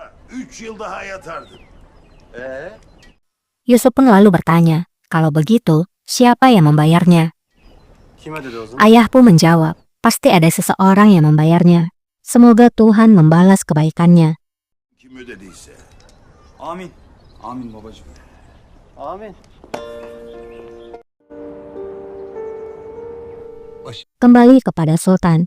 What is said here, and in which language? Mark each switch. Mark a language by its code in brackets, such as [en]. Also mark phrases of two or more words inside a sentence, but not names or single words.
[tr] 3 yıl daha yatardın. [id] Yusuf pun lalu bertanya, kalau begitu, siapa yang membayarnya? [tr] Kime dedi o zaman? [id] Ayah pun menjawab, pasti ada seseorang yang membayarnya. Semoga Tuhan membalas kebaikannya. [tr] Kim ödediyse. Amin. Amin babacığım. Amin. [id] Kembali kepada Sultan.